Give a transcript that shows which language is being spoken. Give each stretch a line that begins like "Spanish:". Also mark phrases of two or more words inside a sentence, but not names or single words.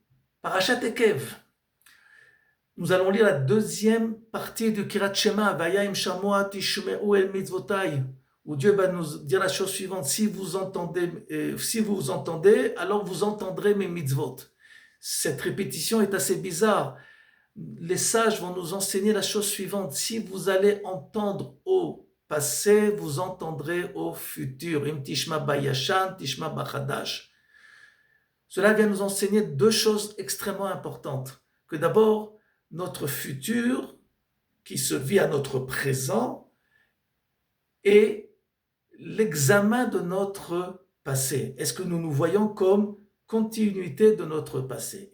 Hebrew: פרשת עקב.
French: Nous allons lire la deuxième partie du
Hebrew: קריאת שמע, והיה אם שמוע תשמעו אל מצותי,
French: où Dieu va nous dire la chose suivante: si vous entendez, alors vous entendrez mes mitzvot. Cette répétition est assez bizarre. Les sages vont nous enseigner la chose suivante: si vous allez entendre au passé, vous entendrez au futur.
Hebrew: אם תשמע בישן תשמע בחדש.
French: Cela vient nous enseigner deux choses extrêmement importantes. Que d'abord, notre futur, qui se vit à notre présent, et l'examen de notre passé. Est-ce que nous nous voyons comme continuité de notre passé?